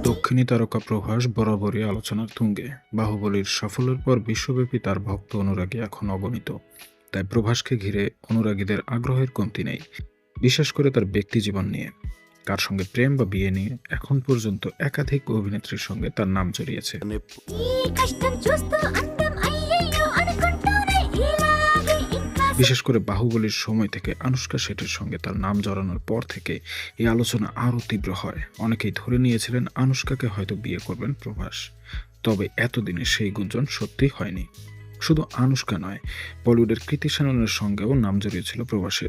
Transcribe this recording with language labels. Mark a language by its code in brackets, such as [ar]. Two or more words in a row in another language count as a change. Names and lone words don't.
[bn] দক্ষিণী তারকা প্রভাস বরাবরই আলোচনার তুঙ্গে। বাহুবলীর সাফল্যের পর বিশ্বব্যাপী তার ভক্ত অনুরাগী এখন অগণিত। তাই প্রভাসকে ঘিরে অনুরাগীদের আগ্রহের কমতি নেই, বিশেষ করে তার ব্যক্তিজীবন নিয়ে। কার সঙ্গে প্রেম বা বিয়ে নিয়ে এখন পর্যন্ত একাধিক অভিনেত্রীর সঙ্গে তার নাম জড়িয়েছে। [te] అనే ఈ కష్టం చూస్తూ అందం అయ్యయ్యో అనుకుంటూనే ఇలాగే ఇంకా [bn] বিশেষ করে বাহুবলীর সময় থেকে আনুশকা শেঠির সঙ্গে তার নাম জড়ানোর পর থেকে এই আলোচনা আরও তীব্র হয়। অনেকেই ধরে নিয়েছিলেন আনুশকাকে হয়তো বিয়ে করবেন প্রভাস। তবে এতদিনে সেই গুঞ্জন সত্যি হয়নি। শুধু আনুশকা নয়, বলিউডের কৃতি সেননের সঙ্গেও নাম জড়িয়েছিল প্রভাসের।